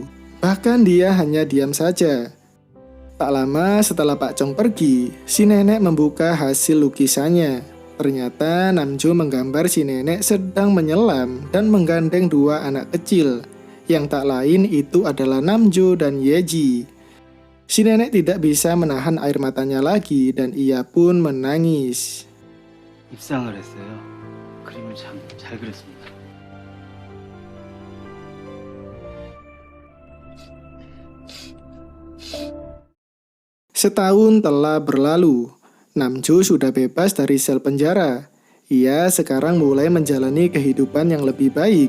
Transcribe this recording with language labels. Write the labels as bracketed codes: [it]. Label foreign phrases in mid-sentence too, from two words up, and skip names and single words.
[id] Bahkan dia hanya diam saja. Tak lama setelah Pak Chong pergi, si nenek membuka hasil lukisannya. Ternyata Namjo menggambar si nenek sedang menyelam dan menggandeng 2 anak kecil. Yang tak lain itu adalah Namjo dan Yeji. Si nenek tidak bisa menahan air matanya lagi dan ia pun menangis. [ko] 입상을 했어요. 그림을 참 잘 그렸습니다. [id] Setahun telah berlalu. Namjo sudah bebas dari sel penjara. Ia sekarang mulai menjalani kehidupan yang lebih baik.